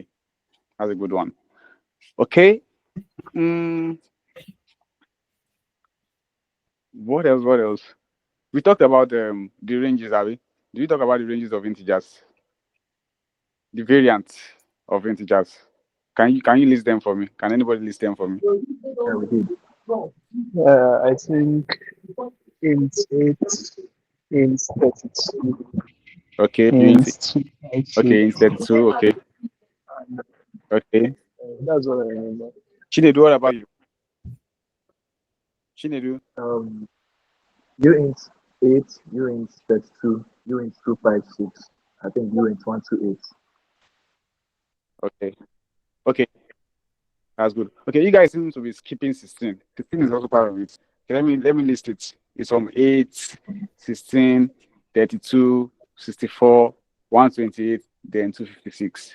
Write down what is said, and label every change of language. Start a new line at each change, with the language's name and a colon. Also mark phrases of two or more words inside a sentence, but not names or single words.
English: That's a good one. Okay. What else? What else? We talked about the ranges, have we? Did we talk about the ranges of integers? The variants of integers. Can you list them for me? Can anybody list them for me? Yeah, we did. I think int 8, int 32, Okay, int 256. okay, instead two. Okay, And, okay. that's what I remember. Chinedu, what about you? Chinedu. U int 8, U int 32, U int 256. I think U int 128. Okay, okay, that's good. Okay, you guys seem to be skipping 16. 16 is also part of it. Okay, let me list it. It's from 8, 16, 32, 64, 128, then 256.